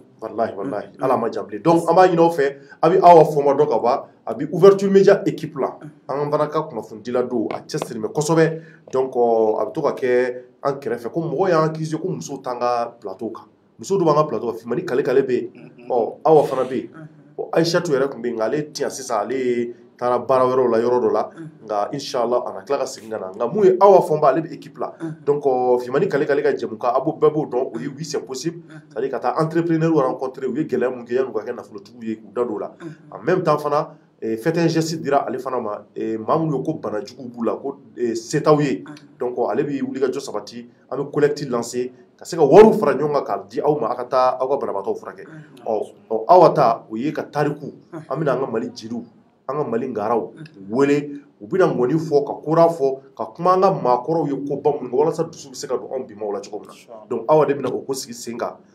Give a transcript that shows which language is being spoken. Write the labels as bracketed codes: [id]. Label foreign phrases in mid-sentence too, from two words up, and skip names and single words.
[bm] wallahi ala ma jan bilen donc an b'a ɲini aw fɛ a bɛ aw fɔma dɔ ka ban a bɛ [fr] ouverture média équipe [bm] la an fana ka kunnafonidila don a cɛsiri mɛ kosɛbɛ donc a bɛ to ka kɛ an kɛrɛfɛ ko mɔgɔw y'an accusé ko musow t'an ka plateau kan musow dɔ b'an ka plateau kan Fimani Kale bɛ yen awa fana bɛ yen Aïchatou yɛrɛ tun bɛ yen nka ale ti yan sisan ale taara baara wɛrɛw la yɔrɔ dɔ la nka inchallah a na tila ka segin ka na nka mun ye awa fɔnba ale bɛ équipe la donc Fimani Kale ka jɛmukan a bɛɛ b'o dɔn o ye [fr] oui c'est possible c'est à dire [bm] ka taa [fr] entrepreneur rencontrer [bm] u ye gɛlɛya mun kɛ yan'u ka kɛ nafolotigiw ye k'u da don o la en [fr] même temps [bm] fana [fr] faites un geste [bm] dira ale fana ma maa minnu ye ko banajuguw b'u la ko se t'aw ye donc ale bɛ wulikajɔ sabati an bɛ [fr] collecte lancer [bm] ka se ka wariw fara ɲɔgɔn kan k'a di aw ma aw ka taa aw ka banabaatɔw furakɛ awa ta o ye ka tariku an bɛna an ka Mali jeliw an ka Mali ngaraw wele u bɛna ŋɔni fɔ ka kora fɔ ka kuma an ka maakɔrɔw ye ko ba minnu walasa dusu bɛ se ka don anw bimaw la cogo min na donc awa de bɛna o ko sigi sen kan